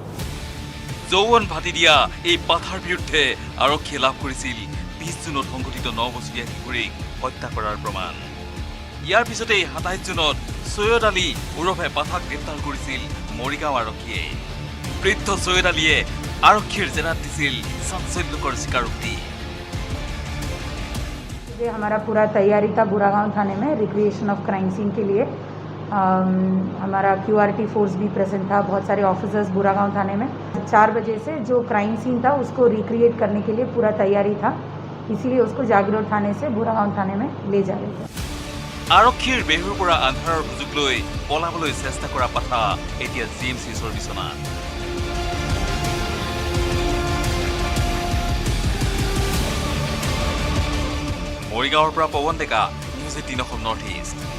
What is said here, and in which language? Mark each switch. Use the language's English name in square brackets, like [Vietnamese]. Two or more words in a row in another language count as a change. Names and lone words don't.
[Assamese] যৌৱন ভাটি দিয়া এই বাধাৰ বিৰুদ্ধে আৰক্ষীয়ে লাভ কৰিছিল 20 জুনত সংঘটিত 9 বছৰীয়া কিশোৰীক হত্যা কৰাৰ প্ৰমাণ। ইয়াৰ পিছতেই 27 জুনত সৈয়দ আলী ওৰফে বাধাক গ্ৰেপ্তাৰ কৰিছিল মৰিগাঁও আৰক্ষীয়ে। বৃদ্ধ সৈয়দ আলীয়ে আৰক্ষীৰ জেৰাত দিছিল চাঞ্চল্যকৰ স্বীকাৰোক্তি। [Hindi] हमारा पूरा तैयारी था बुरागांव थाने में [English] recreation of crime scene [Hindi] के लिए। हमारा QRT फोर्स भी प्रेजेंट था, बहुत सारे ऑफिसर्स बुरागांव थाने में। 4 बजे से जो [English] crime scene [Hindi] था उसको रिक्रिएट करने के लिए पूरा तैयारी था, इसीलिए उसको जागीर रोड थाने से बुरागांव थाने में ले जा रहे थे। [Assamese] আৰক্ষীৰ বেহুৰ পৰা আন্ধাৰৰ সুযোগ লৈ পলাবলৈ চেষ্টা কৰা পাঠা এতিয়া GMCৰ বিচনাত। মৰিগাঁৱৰ পৰা পৱন ডেকা, নিউজ 18 অসম নৰ্থ ইষ্ট।